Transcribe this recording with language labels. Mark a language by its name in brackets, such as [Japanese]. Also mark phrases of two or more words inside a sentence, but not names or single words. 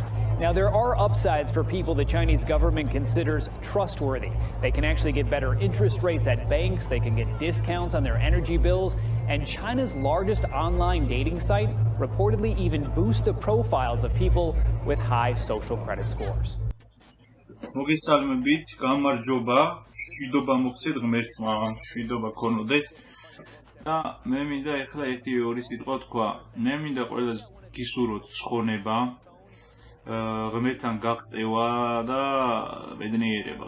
[English] Now, there are upsides for people the Chinese government considers trustworthy. They can actually get better interest rates at banks, they can get discounts on their energy bills, and China's largest online dating site reportedly even boosts the profiles of people with high social credit scores. [Georgian] მოგესალმებით, გამარჯობა, მშვიდობა მოხდეთ ღმერთმა, მშვიდობა გქონოდეთ. და მე მინდა ეხლა ერთი ორი სიტყვა თქვა. მე მინდა ყველას გისურვოთ ცხონება, ღმერთთან გაღწევა და ბედნიერება.